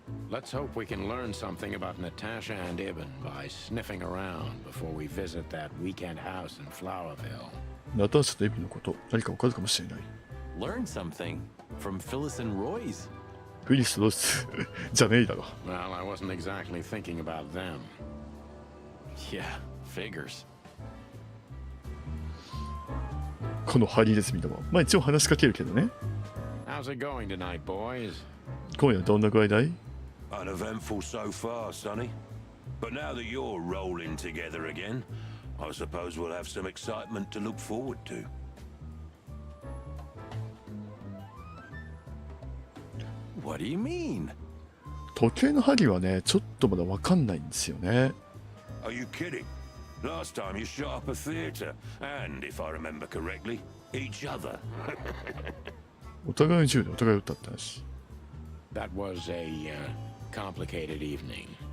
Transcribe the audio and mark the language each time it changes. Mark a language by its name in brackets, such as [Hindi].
[English] Let's hope we can learn something about Natasha and Ibn by sniffing around before we visit that weekend house in Flowerville. [Japanese] ナターシャとエビのこと何か分かるかもしれない。 [English] Learn something from Phyllis and Roy's. [Japanese] フィリス・ロスじゃねえだろ。 [English] Well, I wasn't exactly thinking about them. Yeah, figures. [Japanese] このハリネズミども。まあ一応話しかけるけどね。 [English] How's it going tonight, boys? [Japanese] 今夜どんな具合だい？ [English] Uneventful so far, Sonny. But now that you're rolling together again, I suppose we'll have some excitement to look forward to. What do you mean? [Japanese] 時計の針はね、ちょっとまだ分かんないんですよね。 [English] Are you kidding? Last time you shot up a theatre, and if I remember correctly, each other. [Japanese] お互いの銃でお互い撃ったって話。 [English] That was a complicated evening.